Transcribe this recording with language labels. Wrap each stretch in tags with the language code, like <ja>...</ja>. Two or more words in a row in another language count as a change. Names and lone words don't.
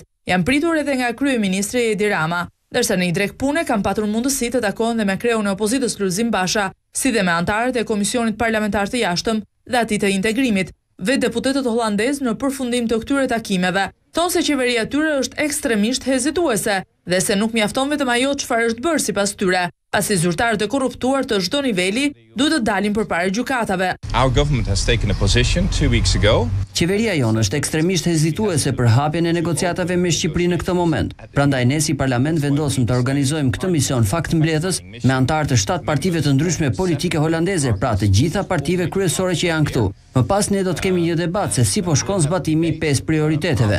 <sq>Janë pritur edhe nga kryeministri Edi Rama, ndërsa në një drek pune kanë patur mundësi të takohen dhe me kreun e opozitës Lulzim Basha, si dhe me antarët e Komisionit Parlamentar të Jashtëm dhe atij të integrimit. Vetë deputetët holandez në përfundim të këtyre takimeve thonë se qeveria e tyre është ekstremisht hezituese dhe se nuk mjafton vetëm ajo çfarë është bërë sipas tyre, pasi zyrtarët e korruptuar të çdo niveli duhet të dalin përpara gjykatave.</sq> <en>Our government has taken a position 2 weeks ago.</en> <sq>Qeveria jonë është ekstremisht hezituese për hapjen e negociatave me Shqipërinë në këtë moment. Prandaj ne si parlament vendosëm të organizojmë këtë mision fakt mbledhës me antarë të 7 partive të ndryshme politike holandeze, pra të gjitha partive kryesore që janë këtu. Më pas ne do të kemi një debat se si po shkon zbatimi i 5 prioriteteve.</sq>